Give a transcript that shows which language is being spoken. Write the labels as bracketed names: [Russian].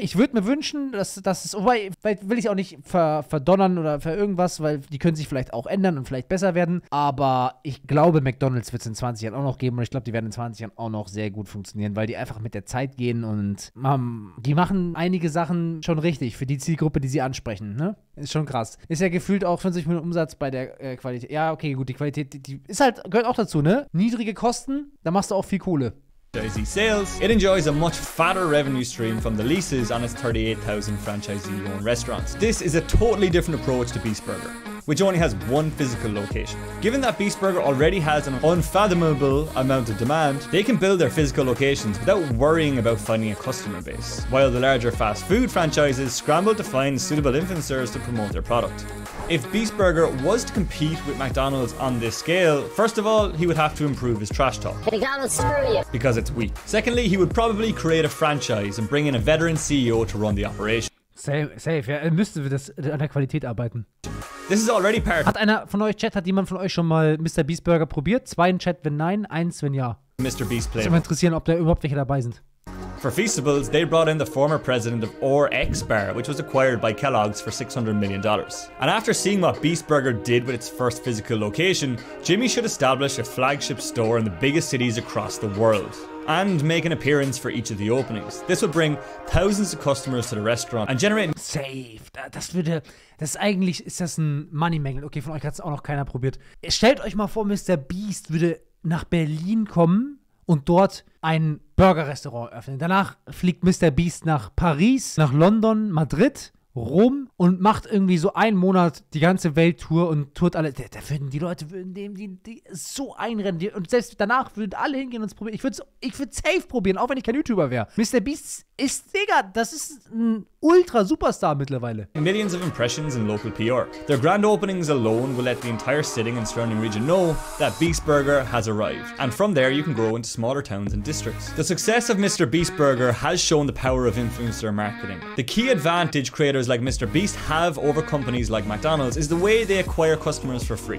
[German] Ich würde mir wünschen, dass es, wobei, will ich auch nicht verdonnern oder für irgendwas, weil die können sich vielleicht auch ändern und vielleicht besser werden, aber ich glaube, McDonald's wird es in 20 Jahren auch noch geben und ich glaube, die werden in 20 Jahren auch noch sehr gut funktionieren, weil die einfach mit der Zeit gehen und die machen einige Sachen schon richtig für die Zielgruppe, die sie ansprechen, ne? Ist schon krass. Ist ja gefühlt auch 50 Millionen Umsatz bei der Qualität. Ja, okay, gut, die Qualität, die ist halt, gehört auch dazu, ne? Niedrige Kosten, da machst du auch viel Kohle. [English] Sales, it enjoys a much fatter revenue stream from the leases on its 38,000 franchisee-owned restaurants. This is a totally different approach to Beast Burger, which only has one physical location. Given that Beast Burger already has an unfathomable amount of demand, they can build their physical locations without worrying about finding a customer base, while the larger fast food franchises scramble to find suitable influencers to promote their product. If Beast Burger was to compete with McDonald's on this scale, first of all, he would have to improve his trash talk. McDonald's, screw you. Because it's weak. Secondly, he would probably create a franchise and bring in a veteran CEO to run the operation. [German] Safe, ja, er müsste an der Qualität arbeiten. [English] This is already part. [German] Hat jemand von euch schon mal Mr. Beast Burger probiert? 2 in Chat, wenn nein, 1, wenn ja. [English] Mr. Beast [German] Würde mich interessieren, ob da überhaupt welche dabei sind. [English] For Feastables, they brought in the former president of ORX Bar, which was acquired by Kellogg's for $600 million. And after seeing what Beast Burger did with its first physical location, Jimmy should establish a flagship store in the biggest cities across the world and make an appearance for each of the openings. This would bring thousands of customers to the restaurant and generate... [German] Safe. Ist das ein Moneymängel. Okay, von euch hat es auch noch keiner probiert. Stellt euch mal vor, Mr. Beast würde nach Berlin kommen und dort ein Burger-Restaurant öffnen. Danach fliegt Mr. Beast nach Paris, nach London, Madrid, Rom und macht irgendwie so einen Monat die ganze Welttour und tourt alle. Die Leute würden die so einrennen. Und selbst danach würden alle hingehen und es probieren. Ich würde safe probieren, auch wenn ich kein YouTuber wäre. Mr. Beast ist, Digga, das ist ein Ultra-Superstar mittlerweile. [English] Millions of impressions in local PR. Their grand openings alone will let the entire Sitting and surrounding region know that Beast Burger has arrived. And from there, you can grow into smaller towns and districts. The success of Mr. Beast Burger has shown the power of influencer marketing. The key advantage creators like Mr. Beast have over companies like McDonald's is the way they acquire customers for free.